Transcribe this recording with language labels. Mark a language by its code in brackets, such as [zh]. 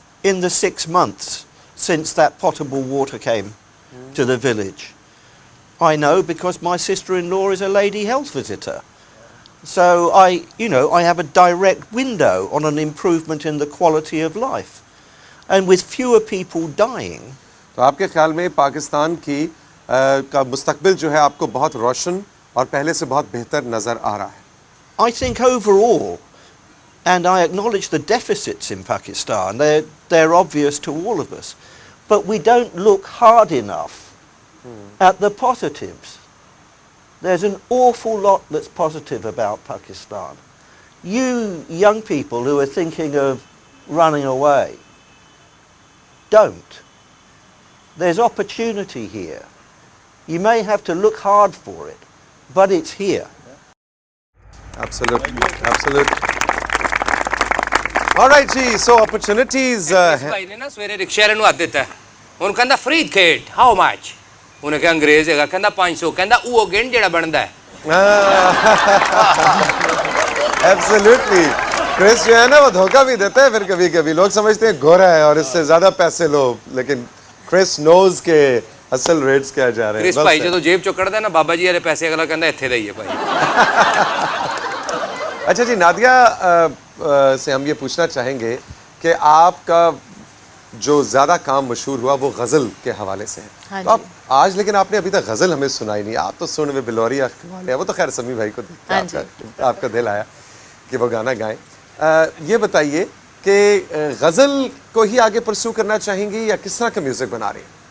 [en] in the 6 months since that potable water came to the village. I know because my sister-in-law is a lady health visitor. So I have a direct window on an improvement in the quality of life. And with fewer people dying, [hi] तो आपके ख्याल में पाकिस्तान की का मुस्तकबिल जो है आपको बहुत रोशन और पहले से बहुत बेहतर नज़र आ रहा है? [en] I think overall, and I acknowledge the deficits in Pakistan, they're obvious to all of us, but we don't look hard enough at the positives. There's an awful lot that's positive about Pakistan. You young people who are thinking of running away, don't. There's opportunity here. You may have to look hard for it, but it's here. Absolutely, absolutely. All right जी, so opportunities [hi] भाई ने ना सवेरे rickshaw वाले [pa] ਨੂੰ ਹੱਥ ਦਿੱਤਾ ਉਹਨੂੰ ਕਹਿੰਦਾ ਫਰੀਦ ਖੇਡ ਹਾਊ ਮਚ ਉਹਨੇ ਕਿਹਾ ਅੰਗਰੇਜ਼ ਹੈਗਾ ਕਹਿੰਦਾ 500 ਕਹਿੰਦਾ ਉਹ ਗਿਣ ਜਿਹੜਾ ਬਣਦਾ ਹੈ [en] Absolutely. [hi] क्रिस जो है ना वो धोखा भी देता है फिर कभी कभी लोग समझते हैं गोरा है और इससे ज्यादा पैसे लो लेकिन क्रिस नोज के असल रेट्स क्या जा रहे हैं [pa] ਕ੍ਰਿਸ ਭਾਈ ਜਦੋਂ ਜੇਬ ਚੋਂ ਕੱਢਦਾ ਨਾ ਬਾਬਾ ਜੀ ਵਾਲੇ ਪੈਸੇ ਅਗਲਾ ਕਹਿੰਦਾ ਇੱਥੇ ਦਾ ਹੀ ਹੈ ਭਾਈ [hi] अच्छा जी नादिया से हम ये पूछना चाहेंगे कि आपका जो ज़्यादा काम मशहूर हुआ वो गज़ल के हवाले से है हाँ तो आप आज लेकिन आपने अभी तक गज़ल हमें सुनाई नहीं आप तो सुन में बिलोरिया वाले वो तो खैर समी भाई को देख के हाँ आपका दिल आया कि वो गाना गाएं ये बताइए कि गज़ल को ही आगे परस्यू करना चाहेंगी या किस तरह का म्यूज़िक बना रही हैं?